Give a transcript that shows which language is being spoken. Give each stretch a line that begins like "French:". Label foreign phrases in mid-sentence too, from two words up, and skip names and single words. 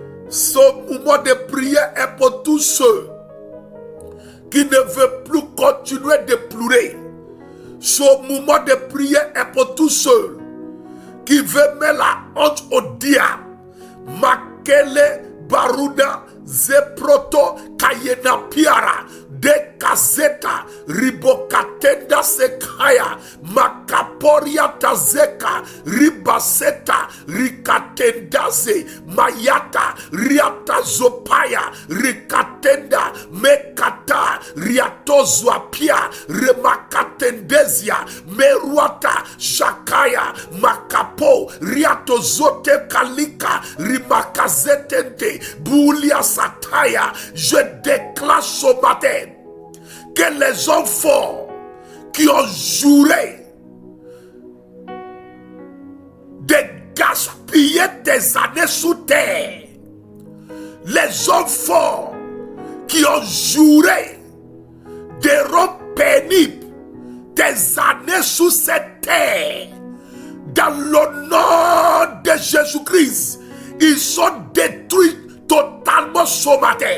French: Ce moment de prière est pour tous ceux qui ne veulent plus continuer de pleurer. Ce moment de prière est pour tous ceux qui veulent mettre la honte au diable. Makele Baruda Zeproto Kayena Piara de Kazeta Ribokatenda Sekaya Makaporia Tazeka Ribaseta Rikatendaze Mayata Riata Zopaya Rikatenda Mekata Riatozwa Pia Remakatendezia Meruata Shakaya Makapo Riatozote Kalika Rimakazetente Boulia Sataya. Je déclare ce matin que les hommes forts qui ont juré de gaspiller des années sous terre, les hommes forts qui ont juré de rendre pénible des années sous cette terre, dans le nom de Jésus-Christ, ils sont détruits totalement ce matin.